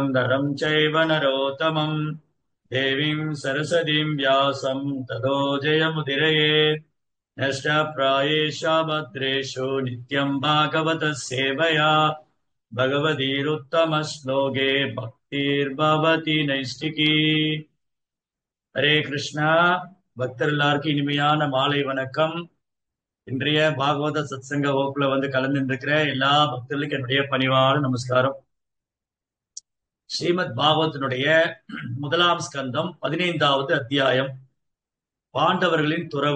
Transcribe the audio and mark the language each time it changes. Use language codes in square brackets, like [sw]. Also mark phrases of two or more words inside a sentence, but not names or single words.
[sa] नरं चैव नरोत्तमं देवीं सरस्वतीं व्यासं ततो जयमुदीरयेत् नष्टप्रायेषु भद्रेषु नित्यं भागवतः सेवया भगवतीरुत्तमश्लोके भक्तिर्भवति नैष्टिकी ஹரே கிருஷ்ணா. [ta] பக்தர் எல்லாருக்கும் இனிமையான மாலை வணக்கம். இன்றைய பாகவத சத்சங்க வகுப்புல வந்து கலந்து இருக்கிற எல்லா பக்தர்களுக்கும் என்னுடைய பணிவான நமஸ்காரம். ஸ்ரீமத் பாகவத்தினுடைய முதலாம் ஸ்கந்தம் 15வது அத்தியாயம் பாண்டவர்களின் துறவு.